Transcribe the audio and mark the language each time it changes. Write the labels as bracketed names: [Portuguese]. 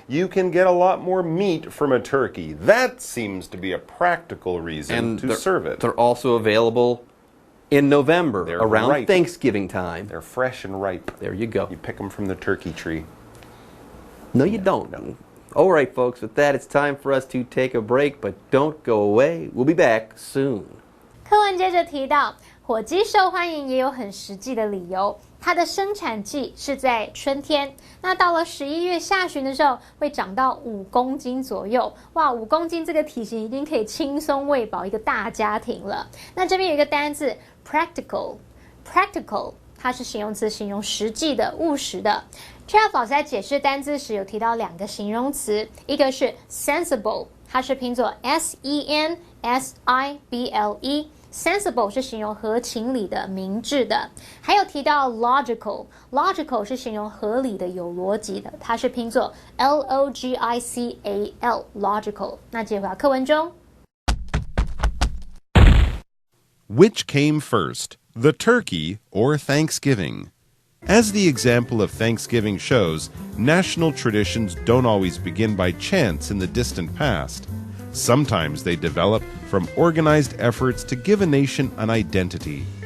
[English] You can get a lot more meat from a turkey. That seems to be a practical reason to serve it. They're also available in November, around ripe. Thanksgiving time. They're fresh and ripe. There you go. You pick them from the turkey tree. No, you don't. No. All right, folks, with that, it's time for us to take a break, but don't go away. We'll be back soon. [Chinese] 课文接着提到，火鸡受欢迎也有很实际的理由。它的生产季是在春天，那到了11月下旬的时候，会长到5公斤左右。哇，5公斤这个体型已经可以轻松喂饱一个大家庭了。那这边有一个单字 practical， 它是形容词，形容实际的、务实的。 Jeff 老师在解释单字时有提到2个形容词，一个是 sensible， 它是拼作 sensible，sensible 是形容合情理的、明智的。还有提到 logical 是形容合理的、有逻辑的，它是拼作 logical。那接回到课文中。 [English] Which came first, the turkey or Thanksgiving? As the example of Thanksgiving shows, national traditions don't always begin by chance in the distant past. Sometimes they develop from organized efforts to give a nation an identity.